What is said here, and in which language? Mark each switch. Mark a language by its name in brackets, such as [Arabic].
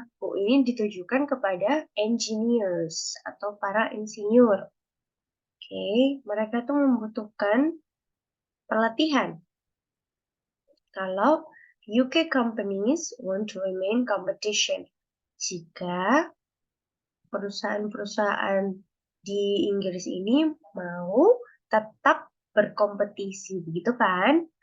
[Indonesian] Who ini ditujukan kepada engineers atau para insinyur. Oke, mereka tuh membutuhkan pelatihan. [English] Kalau UK companies want to remain competition. [Indonesian] Jika perusahaan-perusahaan di Inggris ini mau tetap berkompetisi, begitu kan?